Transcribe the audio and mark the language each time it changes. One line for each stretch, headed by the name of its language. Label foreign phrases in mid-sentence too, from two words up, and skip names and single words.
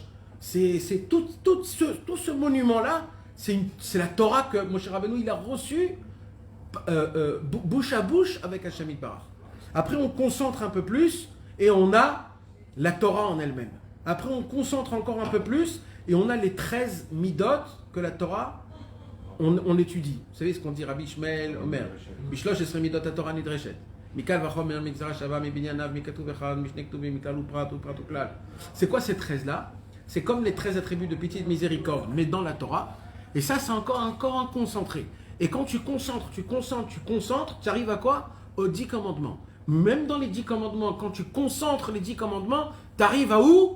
French: C'est tout ce monument-là, c'est la Torah que Moshe Rabbeinu il a reçue bouche à bouche avec
Hebrew: השם יתברך.
French: Après, on concentre un peu plus et on a la Torah en elle-même. Après, on concentre encore un peu plus et on a les 13 midot que la Torah, on étudie. Vous savez ce qu'on dit Rabbi Ishmael Omer.
Hebrew: בשלוש עשרה מידות התורה נדרשת מקל וחומר מגזרה שווה מבנין אב מכתוב אחד משני כתובים מכלל ופרט ופרט וכלל.
French: C'est quoi ces 13-là? C'est comme les 13 attributs de pitié et de miséricorde, mais dans la Torah. Et ça, c'est encore un concentré. Et quand tu concentres, tu arrives à quoi? Aux 10 commandements. Même dans les 10 commandements, quand tu concentres les 10 commandements, tu arrives à où?